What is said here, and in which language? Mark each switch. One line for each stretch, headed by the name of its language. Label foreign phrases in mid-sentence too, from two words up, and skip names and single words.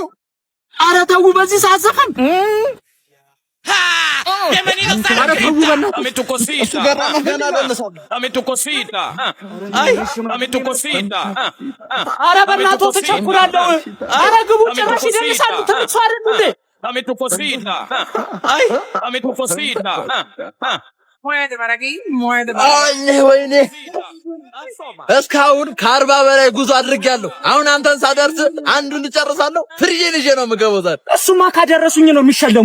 Amharic: ኧረ ተው፣ በዚህ ሰዓት ዘፈን ኧረ በእናትዎ ተቸኩላለሁ። ኧረ ግቡ፣ ጭራሽ ይደንሳሉ። ትንሽ ሰው አይደሉ እንዴ?
Spanish: Dame tu cosita. Dame tu cosita. Muévete para aquí, muévete para aquí.
Amharic: ወይኔ እስካሁን ከ40 በላይ ጉዞ አድርጌያለሁ። አሁን አንተን ሳደርስ አንዱን እጨርሳለሁ። ፍሪጄን ይዤ ነው የምገባው ዛሬ። እሱማ ካደረሱኝ ነው የሚሸለሙ።